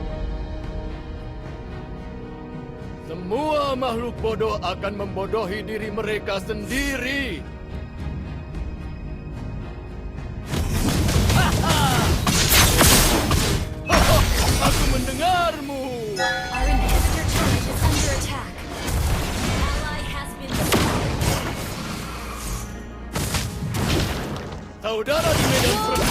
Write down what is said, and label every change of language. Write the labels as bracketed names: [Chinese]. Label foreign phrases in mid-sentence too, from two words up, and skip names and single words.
[Indonesian] Semua makhluk bodoh akan membodohi diri mereka sendiri. Aku mendengarmu. [English] Our inhibitor turret is under attack. Ally has been slain. [Indonesian] Saudara di medan よー perang.